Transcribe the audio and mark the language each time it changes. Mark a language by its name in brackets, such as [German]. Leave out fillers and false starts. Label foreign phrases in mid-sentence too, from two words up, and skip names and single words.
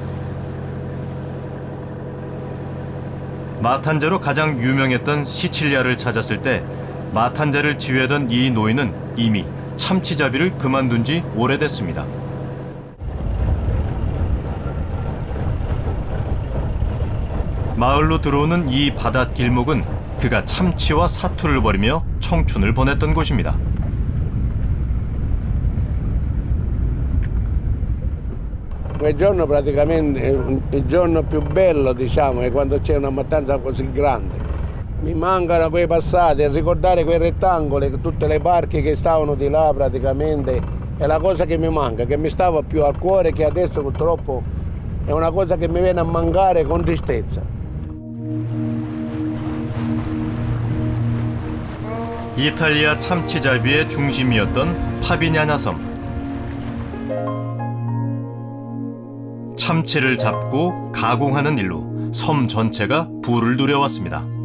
[Korean] 마탄자로 가장 유명했던 시칠리아를 찾았을 때 마탄자를 지휘하던 이 노인은 이미 참치잡이를 그만둔 지 오래됐습니다. 마을로 들어오는 이 바닷 길목은 그가 참치와 사투를 벌이며 청춘을 보냈던 곳입니다. [Italian] Quel giorno praticamente il giorno più bello, diciamo, è quando c'è una mattanza così grande. Mi mancano quei passati, ricordare quei rettangoli, tutte le barche che stavano di là praticamente, è la cosa che mi manca, che mi stava più al cuore, che adesso purtroppo è una cosa che mi viene a mancare con tristezza. [Korean] 이탈리아 참치잡이의 중심이었던 파비냐나 섬. 참치를 잡고 가공하는 일로 섬 전체가 부를 누려왔습니다.